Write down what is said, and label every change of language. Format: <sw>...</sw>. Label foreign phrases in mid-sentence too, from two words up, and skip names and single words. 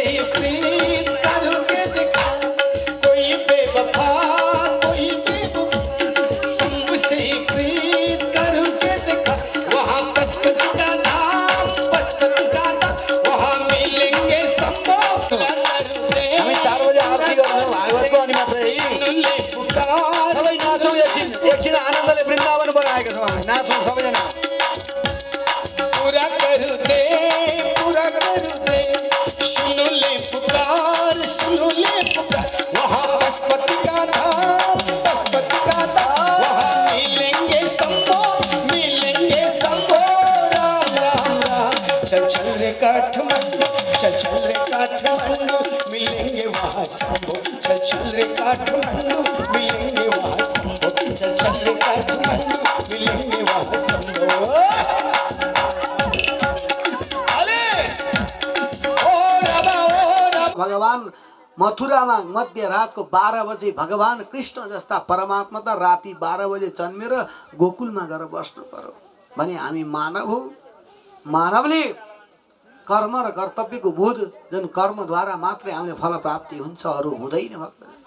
<hi>प्रीत करके दिखा कोई बेवफा कोई बेवफा संग से प्रीत करके दिखा वहाँ पशुपति का नाम पशुपति का नाम वहाँ मिलेंगे सबको</hi> <ne>हामी 4 बजे आरती गर्छौँ भागवतको अनि मात्रै सबै नाचौँ एकछिन आनन्दले वृन्दावन बनाएका छौँ हामी नाचौँ सबैजना</ne> <hi>पूरा कर दे सुन ले पुकार वहाँ पशुपति का धाम वहाँ मिलेंगे शंभो राम राम राम चल रे काठमांडू मिलेंगे वहाँ शंभो चल रे काठमांडू मिलेंगे वहाँ शंभो चल रे काठमांडू मिलेंगे वहाँ शंभो</hi> <ne>भगवान मथुरामा मध्य रातको 12 बजे भगवान कृष्ण जस्ता परमात्मा त राति 12 बजे जन्मेर गोकुलमा गएर बस्नु पर्यो भने हामी मानव हो मानवले कर्म र कर्तव्यको बोध जुन कर्मद्वारा मात्रै हामीले फल प्राप्ति हुन्छ अरू हुँदैन भक्त</ne>